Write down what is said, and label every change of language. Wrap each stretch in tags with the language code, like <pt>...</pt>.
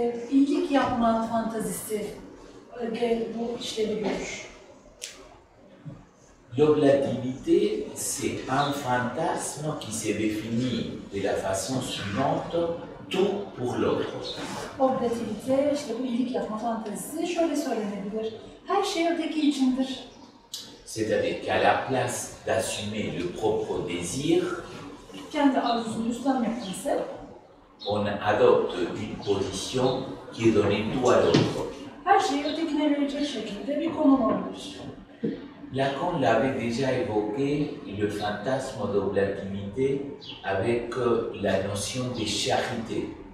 <tr>İyilik yapma fantazisi ve bu işlevi görür.</tr> <fr>L'oblativité, c'est un fantasme qui se définit de la façon suivante, tout pour l'autre.</fr> <tr>Oblativite, işte bu iyilik yapma fantazisi şöyle söylenebilir. Her şey öteki içindir.</tr> <fr>C'est-à-dire qu'à la place d'assumer le propre désir,</fr> <tr>Kendi arzusunu üstlenmekten ise</tr> <fr>on adopte une position qui est donnée tout à l'autre.</fr> <tr>her şeyi ötekine verecek şekilde bir konum alır.</tr> <fr>Lacan l'avait déjà évoqué, le fantasme d'oblativité, avec la notion de charité.</fr>